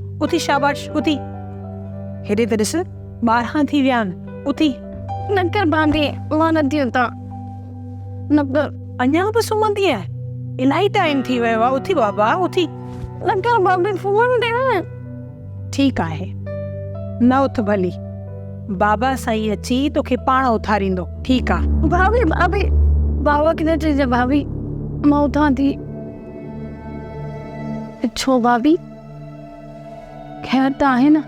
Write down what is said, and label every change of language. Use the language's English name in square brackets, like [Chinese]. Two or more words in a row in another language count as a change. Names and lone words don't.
[Sindhi] उथी, शाबाश, उथी। हेॾे त ॾिस, 12 थी विया आहिनि। उथी। न कर भाभी, मां नथी उथां। न कर। अञा बि सुम्हंदी आहे? इलाही टाइम थी वियो आहे। उथी बाबा, उथी। न कर भाभी, फोन दे न। ठीकु आहे, न उथ भली। बाबा साईं अची तोखे पाण उथारींदो। ठीकु आहे भाभी? भाभी, बाबा किथे चइजे भाभी, मां उथां थी। छो भाभी, खैर त आहे न?